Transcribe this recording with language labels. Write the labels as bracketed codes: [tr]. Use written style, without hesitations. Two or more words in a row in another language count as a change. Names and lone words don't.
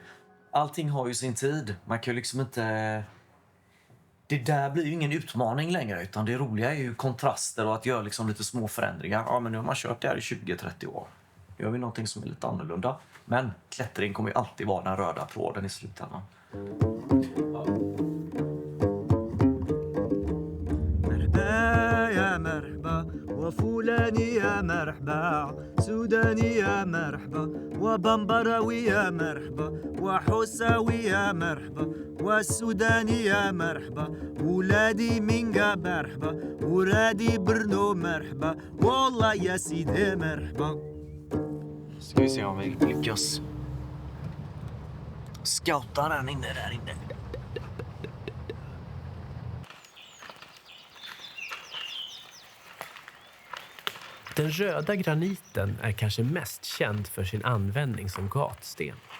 [sv] Allting har ju sin tid. Man kan ju liksom inte... Det där blir ju ingen utmaning längre, utan det roliga är ju kontraster och att göra liksom lite små förändringar. Ja, men nu har man kört det här i 20-30 år. Nu gör vi någonting som är lite annorlunda. Men klättring kommer ju alltid vara den röda tråden i slutändan. [ar] يا مرحبا وفلاني يا مرحبا سوداني يا مرحبا وبمبراوي يا مرحبا وحساوي يا مرحبا والسوداني يا مرحبا ولادي منقا مرحبا ورادي برنو مرحبا والله يا سيدي مرحبا. [sv] Ska vi se om vi lyckas scouta den inne där inne. Den röda graniten är kanske mest känd för sin användning som gatsten.